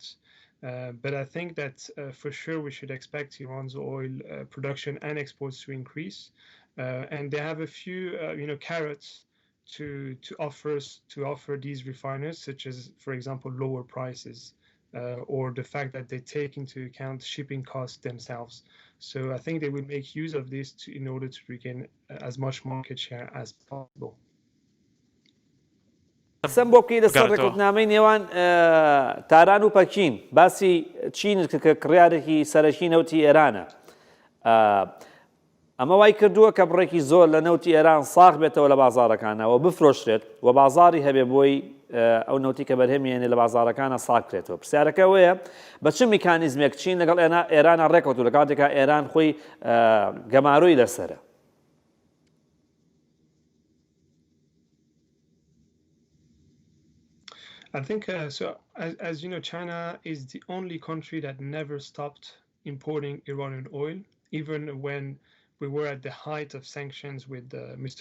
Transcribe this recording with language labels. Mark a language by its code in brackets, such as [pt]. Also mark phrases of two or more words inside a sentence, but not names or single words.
[en] But I think that for sure we should expect Iran's oil production and exports to increase, and they have a few carrots to offer these refiners, such as, for example, lower prices, or the fact that they take into account shipping costs themselves. So I think they will make use of this in order to regain as much market share as possible. [ckb] سم بۆ بکەی لەسەر ڕێکەوتنامەی نێوان تاران و پەکین باسی چین کە کڕیارێکی سەرەکی نەوتی ئێرانە ئەمە وای کردووە کە بڕێکی زۆر لە نەوتی ئێران ساغ بێتەوە لە بازاڕەکانەوە بفرۆشرێت و بازاری هەبێ بۆی ئەو نەوتی کە بەرهەمێنێ لە بازاڕەکانە ساغکرێتەوە پرسیارەکە وەیە بە چ میکانیزمێک چین لەگەڵ ئێرانە ڕێکەوتووە لە کاتێکە ئێران خۆی گەماروی لەسەرە. [en] I think so. As you know, China is the only country that never stopped importing Iranian oil, even when we were at the height of sanctions with Mr.